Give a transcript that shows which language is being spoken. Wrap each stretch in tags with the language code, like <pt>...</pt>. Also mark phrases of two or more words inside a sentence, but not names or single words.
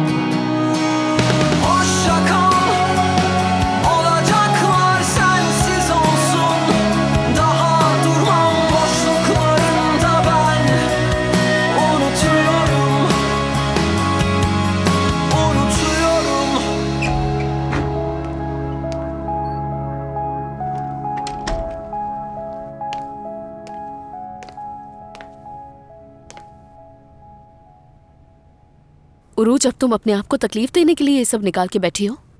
<tr>Hoşça kal, olacaklar sensiz olsun. Daha durmam boşluklarımda ben unutuyorum. Unutuyorum.</tr> <hi>उरूज, अब तुम अपने आप को तकलीफ देने के लिए ये सब निकाल के बैठी हो?</hi>